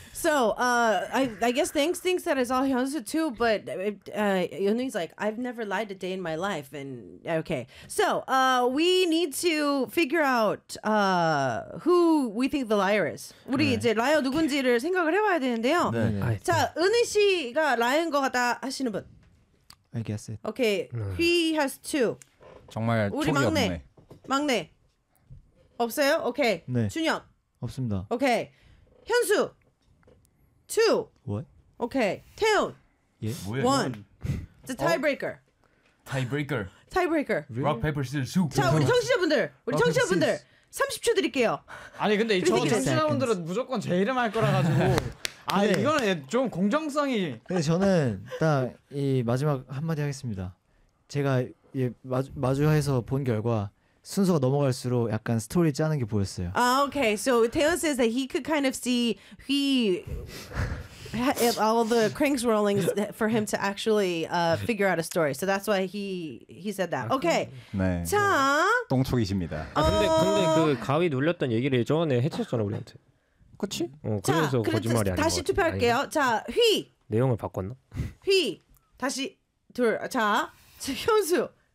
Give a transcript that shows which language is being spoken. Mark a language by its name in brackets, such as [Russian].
[English] So, I guess Thanks thinks that it's all Hyunsu too, but Yunhee's like, I've never lied a day in my life. And okay. So, we need to figure out who we think the liar is. [Korean] 우리 네. 이제 라이어 누군지를 okay. 생각을 해봐야 되는데요. 네, 네. 자, 은희 씨가 라이어인 것 같다 하시는 분. [English] I guess it. Okay. He has two. [Korean] 정말 우리 촉이 막내. 없네. 막내. 없어요? 오케이. 네. 준혁. 없습니다. 오케이. 현수. 2. [English] What? [Korean] 오케이. 태훈. 예? 뭐야? [English] 1. The tiebreaker. Tiebreaker. Tiebreaker. Rock, paper, scissors, shoot. [Korean] 자, 우리 청취자분들. 우리 청취자분들. 30초 드릴게요. 아니, 근데 이 청취자분들은 무조건 제 이름 할 거라가지고. 아니, 이거는 좀 공정성이. 근데 저는 딱 이 마지막 한마디 하겠습니다. 제가 예, 마주해서 본 결과 순서가 넘어갈수록 약간 스토리 짜는 게 보였어요. [English] 아, okay. So Taeyeon says that he could kind of see he had all the cranks rolling for him to actually figure out a story. So that's why he said that. Okay. [Korean] 네. 자. 똥촉이십니다. 아, 근데 그 가위 눌렸던 얘기를 전에 해쳤잖아 우리한테. 그렇지? 어, 그래서 거짓말이 아니고. 다시 투표할게요. 자, 휘. 내용을 바꿨나? 휘. 다시 둘. 자, 현수.